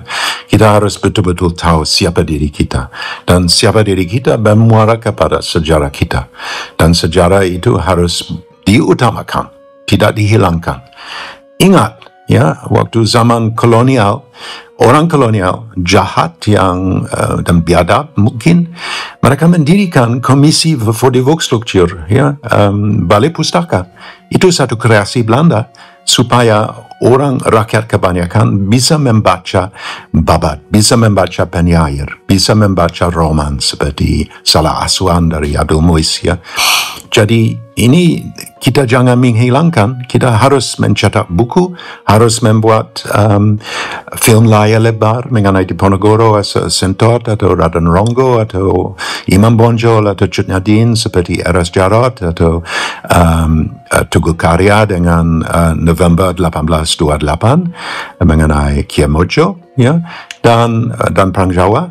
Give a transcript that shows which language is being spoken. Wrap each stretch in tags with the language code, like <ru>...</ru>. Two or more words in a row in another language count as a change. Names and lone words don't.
<id>Kita harus betul-betul tahu siapa diri kita. Dan siapa diri kita bermuara kepada sejarah kita. Dan sejarah itu harus diutamakan, tidak dihilangkan. Ingat, ya, waktu zaman kolonial, orang kolonial jahat yang dan biadab mungkin, mereka mendirikan komisi</id> <nl>voor de Volkscultuur,</nl> <id>ya, balai pustaka. Itu satu kreasi Belanda supaya orang rakyat kebanyakan bisa membaca babat, bisa membaca penyair, bisa membaca roman seperti Salah Asuhan dari Abdul Muiz, ya. Jadi ini kita jangan menghilangkan, kita harus mencetak buku, harus membuat film layar lebar mengenai Diponegoro, Sentot atau Raden Rongo atau Imam Bonjol atau Cut Nyadin seperti Eras Jarot atau Tugu Karya dengan November 1828 mengenai Kia Mojo, ya, dan Perang Jawa.</id>